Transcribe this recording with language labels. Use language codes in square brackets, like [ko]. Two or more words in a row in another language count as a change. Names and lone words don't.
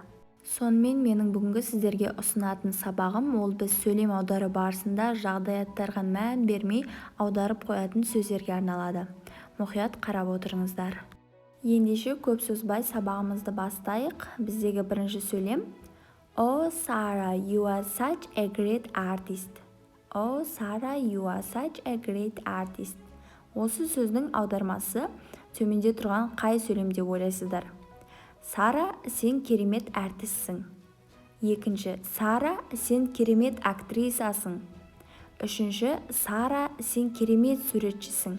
[kk] Сонымен менің бүгінгі сіздерге ұсынатын сабағым ол біз сөйлем аудару барысында жағдаяттарға мән бермей аударып қоятын сөздерге арналады. Мұқият қарап отырыңыздар. Ендеше көп созбай сабағымызды бастайық. Біздегі бірінші сөйлем: [en] Oh Sarah, you are such a great artist. Oh Sarah, you are such a great artist. [kk] Осы сөздің аудармасы төменде тұрған қай сөйлем деп ойлайсыздар? Сара, сен керемет әртіссің. Екінші: Сара, сен керемет актрисасың. Үшінші: Сара, сен керемет суретшісің.